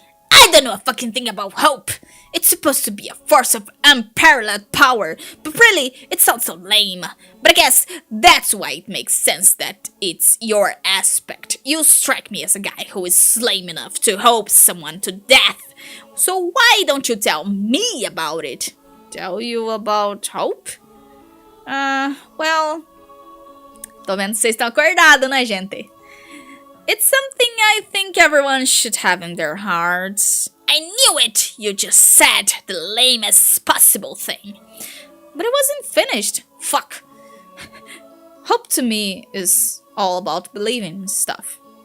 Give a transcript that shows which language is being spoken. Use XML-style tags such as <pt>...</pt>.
<en>I don't know a fucking thing about hope. It's supposed to be a force of unparalleled power, but really, it sounds so lame. But I guess that's why it makes sense that it's your aspect. You strike me as a guy who is lame enough to hope someone to death. So why don't you tell me about it? Tell you about hope? Well...</en> <pt>Tô vendo que vocês estão acordados, né, gente?</pt> <en>It's something I think everyone should have in their hearts. I knew it! You just said the lamest possible thing. But it wasn't finished. Fuck. Hope to me is all about believing in stuff.</en>